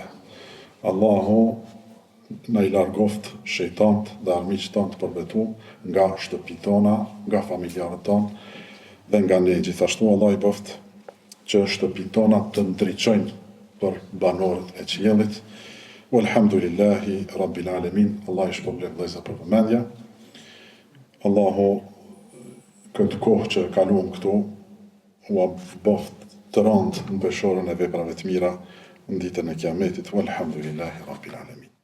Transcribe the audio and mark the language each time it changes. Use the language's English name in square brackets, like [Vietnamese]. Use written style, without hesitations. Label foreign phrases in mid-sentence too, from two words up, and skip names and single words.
[Albanian] Allahu na i largoft shejtanët dhe armiqtë tonë të përbetuar nga shtëpitë tona, nga familjarët tonë dhe nga ne. Gjithashtu Allah i boft që shtëpitë tona të ndriçojnë për banorët e qiellit. [Arabic] والحمد لله رب العالمين. [Albanian] Allah i shpërblet vëllezër për vëmendje. Allahu këtë kohë që kaluam këtu, u boft të rëndë në peshorën e veprave të mira në ditën e kiametit. [Arabic] والحمد لله رب العالمين.